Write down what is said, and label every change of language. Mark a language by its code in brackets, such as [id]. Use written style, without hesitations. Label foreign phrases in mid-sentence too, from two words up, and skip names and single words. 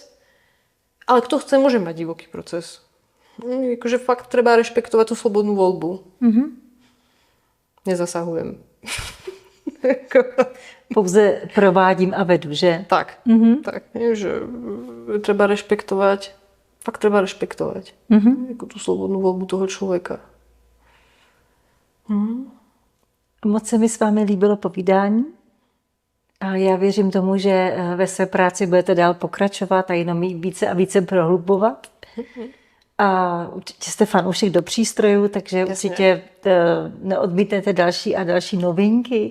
[sk] Ale kto chce, môže mať divoký proces. Akože fakt treba rešpektovať tú slobodnú voľbu. Nezasahujem. [cs] Pouze provádím a vedu, že? Tak, tak. [sk] Že treba rešpektovať, fakt treba rešpektovať ako tú slobodnú voľbu toho človeka. [cs] Moc se mi s vámi líbilo povídání a já věřím tomu, že ve své práci budete dál pokračovat a jenom ji více a více prohlubovat. A určitě jste fanoušek do přístrojů, takže určitě neodmítnete další a další novinky.